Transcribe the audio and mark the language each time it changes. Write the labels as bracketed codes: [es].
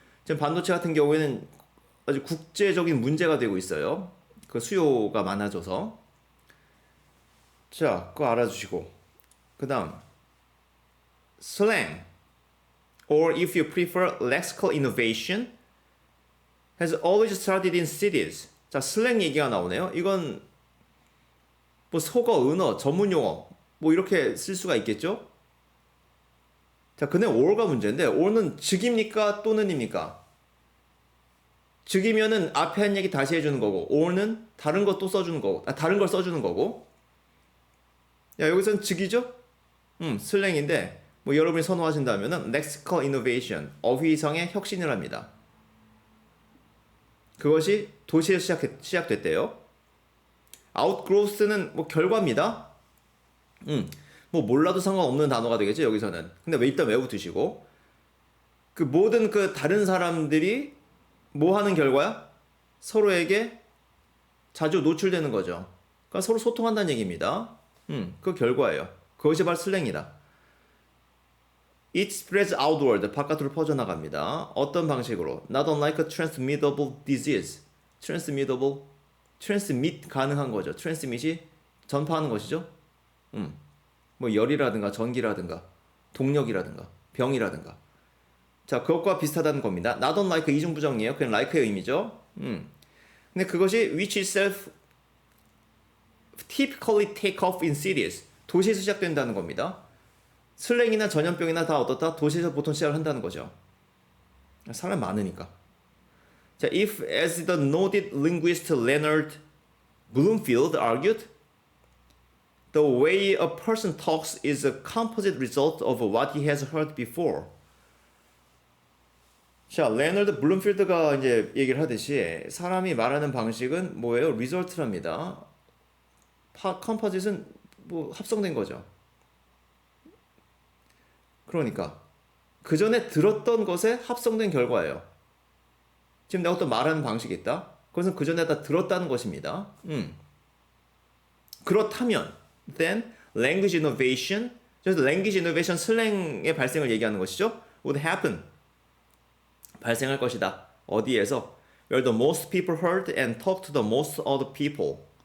[ko] 지금 반도체 같은 경우에는 아주 국제적인 문제가 되고 있어요. 그 수요가 많아져서. 자, 그거 알아주시고. 그 다음, [en] slang, or if you prefer lexical innovation, has always started in cities. [ko] 자, 슬랭 얘기가 나오네요. 이건 뭐 속어, 은어, 전문 용어 뭐 이렇게 쓸 수가 있겠죠? 자, 근데 or가 문제인데 or는 즉입니까? 또는입니까? 즉이면은 앞에 한 얘기 다시 해주는 거고 or는 다른 거 또 써주는 거고 다른 걸 써주는 거고 야, 여기서는 즉이죠? 슬랭인데 뭐 여러분이 선호하신다면은 lexical innovation, 어휘성의 혁신을 합니다. 그것이 도시에서 시작됐대요. outgrowth는 뭐 결과입니다. 뭐 몰라도 상관없는 단어가 되겠죠, 여기서는. 근데 왜 일단 외워두시고. 그 모든 그 다른 사람들이 뭐 하는 결과야? 서로에게 자주 노출되는 거죠. 그러니까 서로 소통한다는 얘기입니다. 그 결과예요. 그것이 바로 슬랭이다. [en] It spreads outward, [ko] 바깥으로 퍼져나갑니다. 어떤 방식으로? [en] Not unlike a transmittable disease. [ko] transmit 가능한 거죠. transmit이 전파하는 것이죠. 뭐 열이라든가 전기라든가 동력이라든가 병이라든가. 자, 그것과 비슷하다는 겁니다. Not unlike 이중부정이에요. 그냥 like의 의미죠. 근데 그것이 [en] which itself typically take off in cities. [ko] 도시에서 시작된다는 겁니다. 슬랭이나 전염병이나 다 어떻다? 도시에서 보통 시작을 한다는 거죠. 사람 많으니까. [en] 자, if as the noted linguist Leonard Bloomfield argued, the way a person talks is a composite result of what he has heard before. [ko] 자, 레너드 블룸필드가 이제 얘기를 하듯이 사람이 말하는 방식은 뭐예요? 리설트랍니다. 컴포짓은 뭐 합성된 거죠. 그러니까 그 전에 들었던 것에 합성된 결과예요. 지금 내가 어떤 말하는 방식이 있다. 그것은 그 전에 다 들었다는 것입니다. 그렇다면 [en] then language innovation, [ko] 그래서 language innovation 슬랭의 발생을 얘기하는 것이죠. [en] would happen. [ko] 발생할 것이다. 어디에서? [en] Where the most people heard and talked to the most other people.